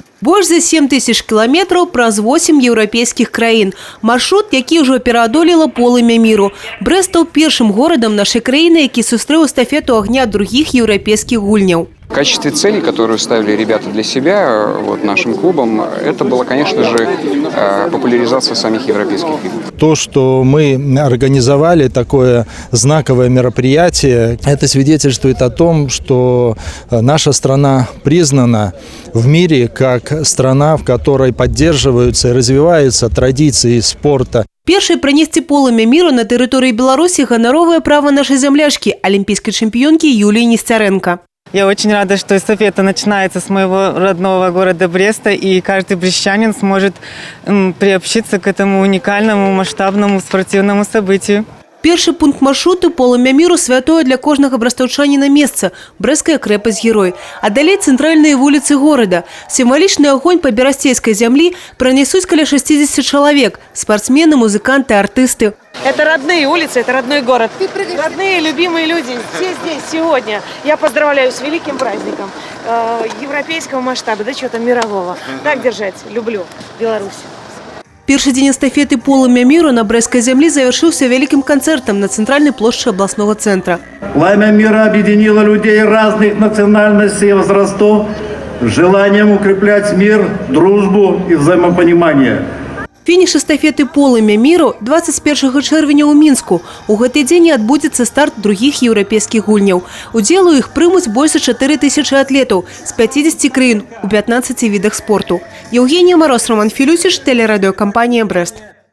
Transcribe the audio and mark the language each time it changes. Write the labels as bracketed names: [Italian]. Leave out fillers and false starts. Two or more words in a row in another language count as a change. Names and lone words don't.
[Belarusian] Больш за 7 тысяч километров праз 8 еўрапейскіх краін. Маршрут, які ўжо пераадолела полымя міру. Брэст стаў першым горадам нашай краіны, які сустрэў эстафету агня других еўрапейскіх гульняў. [Russian] В качестве цели, которую ставили ребята для себя, нашим клубом, это была, конечно же, популяризация самих европейских игр. То, что мы организовали такое знаковое мероприятие, это свидетельствует о том, что наша страна признана в мире как страна, в которой поддерживаются и развиваются традиции спорта. [Belarusian] Першай пронесці полымя міру на тэрыторыі Беларусі ганаровае права нашай зямляшкі, [Russian] олимпийской чемпионки Юлии Нестеренко. Я очень рада, что эстафета начинается с моего родного города Бреста, и каждый брестчанин сможет приобщиться к этому уникальному масштабному спортивному событию. [Belarusian] Першы пункт маршруту полымя міру святое для кожнага брастаўчаніна месца – Брэсцкая крэпасць-герой. А далей цэнтральныя вуліцы горада. Сімвалічны агонь па берасцейскай зямлі пронесуць каля 60 [Russian] человек – спортсмены, музыканты, артисты. Это родные улицы, это родной город. Родные, любимые люди. Все здесь сегодня. Я поздравляю с великим праздником европейского масштаба, да что там мирового. Так держать. Люблю Беларусь. [Belarusian] Першы дзень эстафеты полымя міру на брэсцкай зямлі завершыўся вялікім канцэртам на цэнтральнай плошчы [Russian] областного центра. Пламя мира объединило людей разных национальностей и возрастов с желанием укреплять мир, дружбу и взаимопонимание. [Belarusian] Фініш эстафеты полымя міру 21 чэрвеня ў Мінску. У гэты дзень адбудзецца старт других еўрапейскіх гульняў. Удзел у іх прымуць больш за 4000 атлетаў з 50 краін у 15 відах спорту. [Russian] Евгения Мороз, Роман Филюсич, телерадиокомпания «Брест».